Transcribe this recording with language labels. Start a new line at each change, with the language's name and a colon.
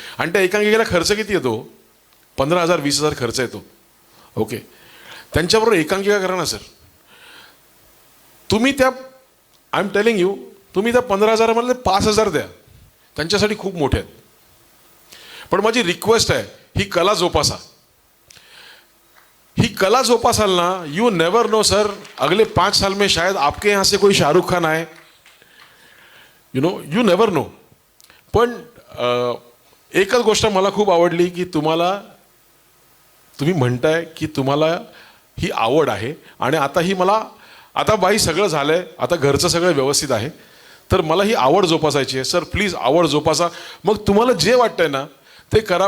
Marathi: आणि त्या एकांकिकेला खर्च किती येतो? 15,000 20,000 खर्च येतो. ओके. त्यांच्याबरोबर एकांकिका करा ना सर. तुम्ही त्या
English: I am telling you,
Marathi: तुम्ही त्या 15,000 5,000 द्या, त्यांच्यासाठी खूप मोठे आहेत. पण माझी रिक्वेस्ट आहे, ही कला जोपासा. ही कला जोपासाल ना,
English: you never know sir,
Hindi: अगले 5 साल में शायद आपके यहाँ से कोई शाहरुख खान आए, यू नेवर नो.
Marathi: पण एकच गोष्ट मला खूप आवडली की तुम्ही म्हणताय की तुम्हाला ही आवड आहे आणि आता बाई सगळं झालंय, आता घरचं सगळं व्यवस्थित आहे, तर मला ही आवड जोपासायची आहे. सर प्लीज आवड जोपासा. मग तुम्हाला जे वाटतंय ना ते करा.